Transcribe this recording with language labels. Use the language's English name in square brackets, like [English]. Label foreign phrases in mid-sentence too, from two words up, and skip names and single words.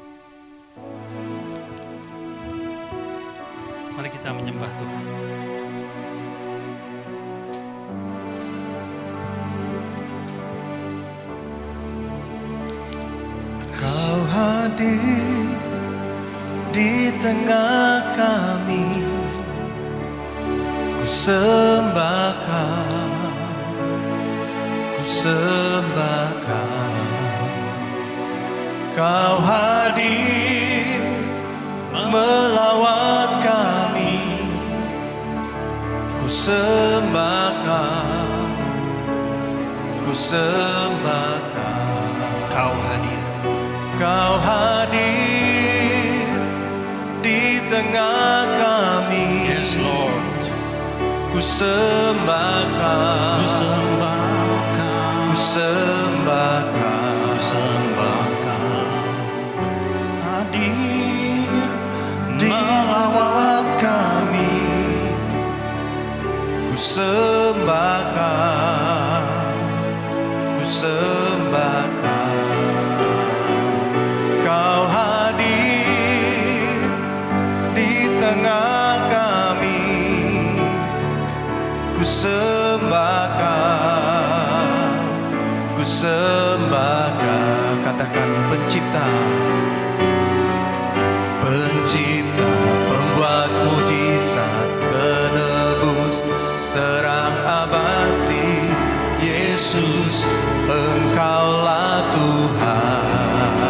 [Indonesian] Mari kita menyembah Tuhan. Kau hadir di tengah kami, ku sembahkan, ku sembahkan. Kau hadir melawat kami, ku sembahkan, ku sembahkan. Kau hadir. Kau hadir di tengah kami. [English] Yes, Lord. [Indonesian] Ku sembahkan, Ku sembahkan, ku sembahkan, ku sembahkan. Hadir di melawat kami. Ku sembahkan, ku sembahkan. Kau hadir di tengah kami, ku sembahkan, ku sembahkan. Katakan pencipta, pencipta, pembuat mujizat, penebus, terang abadi. Yesus, Engkaulah Tuhan.